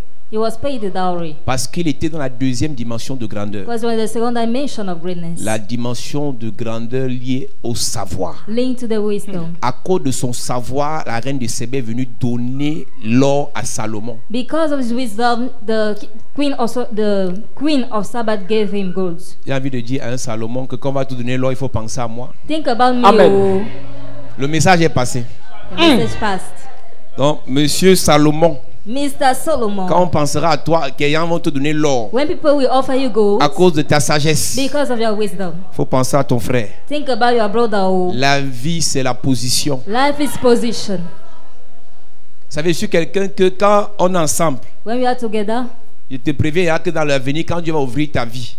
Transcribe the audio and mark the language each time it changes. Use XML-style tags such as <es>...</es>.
<en>he was paid the dowry.</en> <fr>parce qu'il était dans la deuxième dimension de grandeur.</fr> <en>Because when the second dimension of greatness,</en> <fr>La dimension de grandeur liée au savoir.</fr> <en>linked to the wisdom.</en> <fr>À cause de son savoir, la reine de Sébé est venue donner l'or à Salomon.</fr> <en>Because of his wisdom, the queen of Sabbath gave him gold.</en> <fr>J'ai envie de dire à un Salomon que quand on va te donner l'or, il faut penser à moi.</fr> <en>Think about me. Amen. Oh.</en> <fr>Le message est passé.</fr> <en>The message passed.</en> <fr>Donc, monsieur Salomon,</fr> <en>Mr. Solomon,</en> <fr>quand on pensera à toi, quelqu'un va te donner l'or</fr> <en>when people will offer you gold</en> <fr>à cause de ta sagesse, il</fr> <en>because of your wisdom,</en> <fr>faut penser à ton frère.</fr> <en>think about your brother. Oh.</en> <fr>La vie, c'est la position.</fr> <en>Life is position.</en> <fr>Vous savez, je suis quelqu'un que quand on est ensemble,</fr> <en>When we are together,</en> <fr>je te préviens que dans l'avenir, quand Dieu va ouvrir ta vie,</fr>